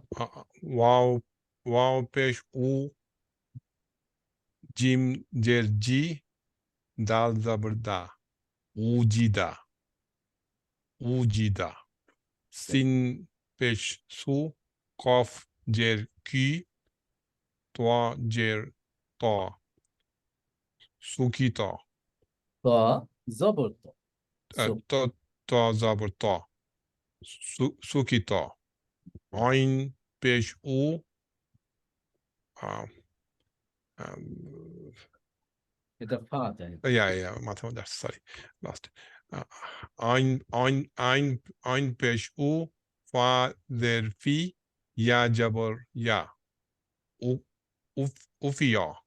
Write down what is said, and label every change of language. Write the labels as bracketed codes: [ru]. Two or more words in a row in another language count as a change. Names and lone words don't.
[bn] ওয়াও ওয়াও পেশ উ, জিম জের জি, দাল জবর দা, উজিদা উজিদা। সিন পেশ সু, কফ জের কি, তোয়া জের ত, সুকিত। ত জবর ত, ত ত জবর ত, সুকিত। আইন পেশ উ, এটা ফা যায়। মাথা মধ্যে আসছে, সরি, লাস্ট। আইন আইন আইন আইন পেশ উ, ফা জের ফি, ইয়া জবর ইয়া, উফিয়া।